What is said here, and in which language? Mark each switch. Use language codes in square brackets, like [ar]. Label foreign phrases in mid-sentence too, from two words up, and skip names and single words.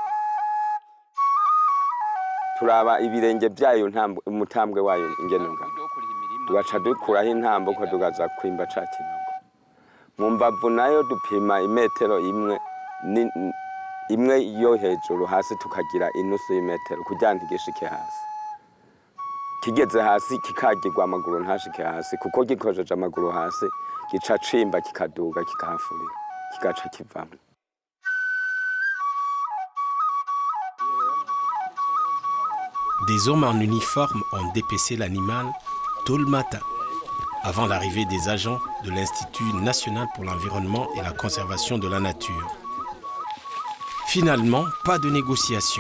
[rn] Turaba ibirenge byayo umutambwe wayo ingene ngana tugaca dukuraho intambuko tugaza kwimba ca kinogo mu mbavu nayo dupima imetero imwe yo hejuru hasi tukagira inusu y'imetero kugira ngo igishike hasi. Kigeze hasi kikagirwa amaguru ntashike hasi kuko gikojeje amaguru hasi gica cimba kikaduga kikahafurira kigaca kivamo. [fr] Des hommes en uniforme ont dépecé l'animal tôt le matin, avant l'arrivée des agents de l'Institut national pour l'environnement et la conservation de la nature. Finalement, pas de négociation.